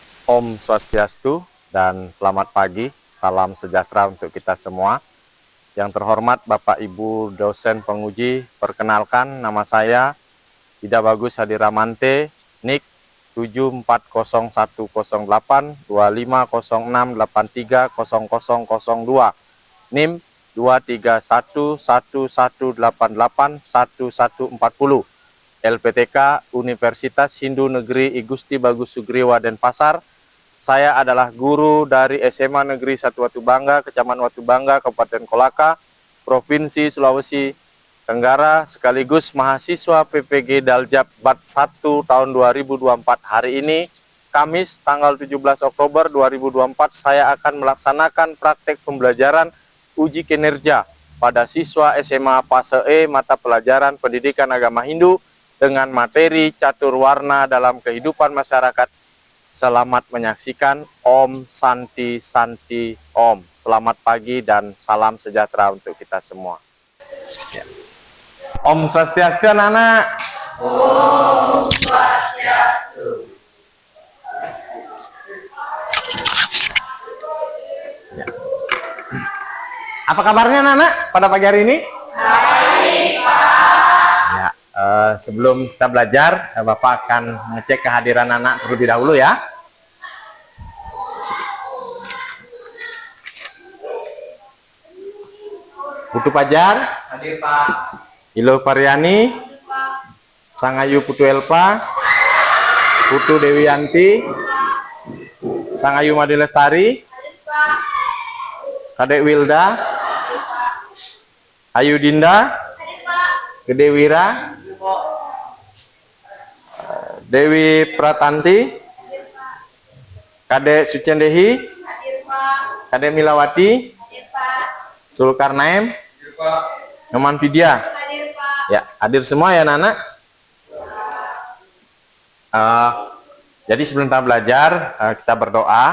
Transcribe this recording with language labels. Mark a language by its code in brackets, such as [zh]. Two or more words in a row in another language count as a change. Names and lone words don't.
[ban] Om Swastiastu [id] dan selamat pagi, salam sejahtera untuk kita semua. Yang terhormat Bapak Ibu dosen penguji, perkenalkan nama saya Ida Bagus Hadiramante, NIK 7401082506830002, NIM 23111881140, LPTK Universitas Hindu Negeri I Gusti Bagus Sugriwa Denpasar. Saya adalah guru dari SMA Negeri 1 Watubangga, Kecamatan Watubangga, Kabupaten Kolaka, Provinsi Sulawesi Tenggara, sekaligus mahasiswa PPG Daljab Bat 1 tahun 2024. Hari ini, Kamis tanggal 17 Oktober 2024, saya akan melaksanakan praktek pembelajaran uji kinerja pada siswa SMA Fase E mata pelajaran Pendidikan Agama Hindu dengan materi catur warna dalam kehidupan masyarakat. Selamat menyaksikan. [sa] Om Santi Santi Om. [id] Selamat pagi dan salam sejahtera untuk kita semua. Ya. [ban] Om Swastiastu, [id] anak-anak. [ban] Om Swastiastu. [id] Ya. Apa kabarnya anak-anak pada pagi hari ini? Baik, Pak. Ya. Sebelum kita belajar, Bapak akan ngecek kehadiran anak terlebih dahulu ya. Putu Pajar, Hadir, Pak. Ilo Pariani, Sangayu Putu Elpa, Putu Dewianti, Sangayu Madi Lestari, Kadek Wilda, Ayu Dinda, Gede Wira, Dewi Pratanti, Kadek Sucendehi, Kadek Milawati, Sulkarnaim, Nyoman Vidya. Ya, hadir semua ya anak-anak. Jadi sebelum kita belajar, kita berdoa.